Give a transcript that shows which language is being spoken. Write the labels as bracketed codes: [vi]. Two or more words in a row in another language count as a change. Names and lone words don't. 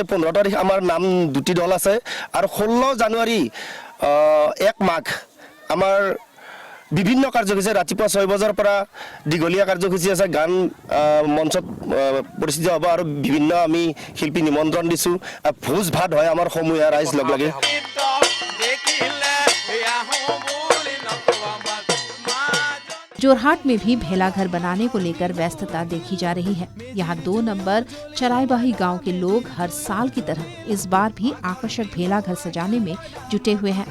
[as] 15 তাৰিখ আমাৰ নাম দুটি দল আছে আৰু 16 জানুৱাৰী 1 মাঘ আমাৰ বিভিন্ন কাৰ্যসূচী ৰাতিপুৱা 6 বজাৰ পৰা দীঘলীয়া কাৰ্যসূচী আছে। গান মঞ্চত পৰিচিত হ'ব আৰু বিভিন্ন আমি শিল্পী নিমন্ত্ৰণ দিছোঁ। ভোজ ভাত হয় আমাৰ সমূহীয়া ৰাইজ লগ লাগে। [hi] जोरहाट में भी भेलाघर बनाने को लेकर व्यस्तता देखी जा रही है। यहाँ 2 नंबर चराईबाही गांव के लोग हर साल की तरह इस बार भी आकर्षक भेलाघर सजाने में जुटे हुए हैं।